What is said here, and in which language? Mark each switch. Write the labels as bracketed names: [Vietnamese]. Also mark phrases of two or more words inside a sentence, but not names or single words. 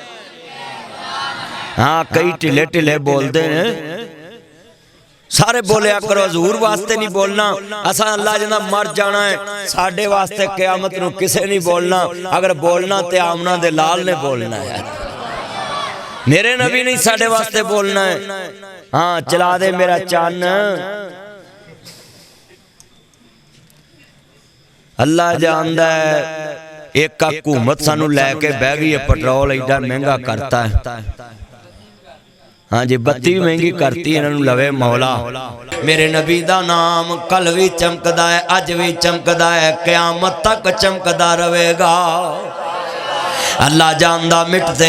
[Punjabi] ਹਾਂ ਕਈ ਢਿੱਲੇ ਢਿੱਲੇ ਬੋਲਤੇ ਹੈਂ, ਸਾਰੇ ਬੋਲਿਆ ਕਰੋ ਹਜ਼ੂਰ ਵਾਸਤੇ ਨਹੀਂ ਬੋਲਨਾ। ਅਸਾਂ ਅੱਲ੍ਹਾ ਜਨਾ ਮਰ ਜਾਣਾ ਹੈ, ਸਾਡੇ ਵਾਸਤੇ ਕ਼ਯਾਮਤ ਨੂੰ ਕਿਸੇ ਨਹੀਂ ਬੋਲਨਾ। ਅਗਰ ਬੋਲਨਾ ਤੇ ਆਮਨਾ ਦੇ ਲਾਲ ਨੇ ਬੋਲਨਾ ਹੈ, ਮੇਰੇ ਨਬੀ ਨਹੀਂ ਸਾਡੇ ਵਾਸਤੇ ਬੋਲਨਾ ਹੈ। ہاں چلا دے میرا چان اللہ جاندا ہے ایک حکومت سانو لے کے بہ گئی ہے پٹرول ایڈا مہنگا کرتا ہے ہاں جی بتی بھی مہنگی کرتی ہے انہوں لوے مولا میرے نبی دا نام کل بھی چمکدا ہے اج بھی چمکدا ہے قیامت تک چمکدا رہے گا اللہ جاندہ مٹتے